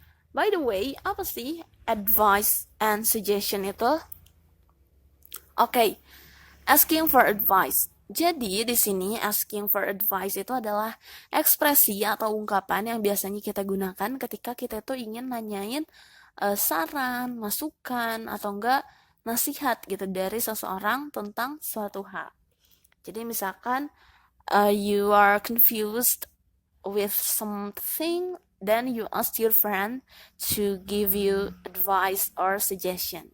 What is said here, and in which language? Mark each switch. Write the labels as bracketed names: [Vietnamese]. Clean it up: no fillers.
[English] By the way, [Indonesian] apa sih [English] advice and suggestion itu? Oke, asking for advice. [Indonesian] Jadi di sini [English] asking for advice [Indonesian] itu adalah ekspresi atau ungkapan yang biasanya kita gunakan ketika kita itu ingin nanyain saran, masukan atau enggak nasihat gitu dari seseorang tentang suatu hal. Jadi misalkan [English] you are confused with something, then you ask your friend to give you advice or suggestion.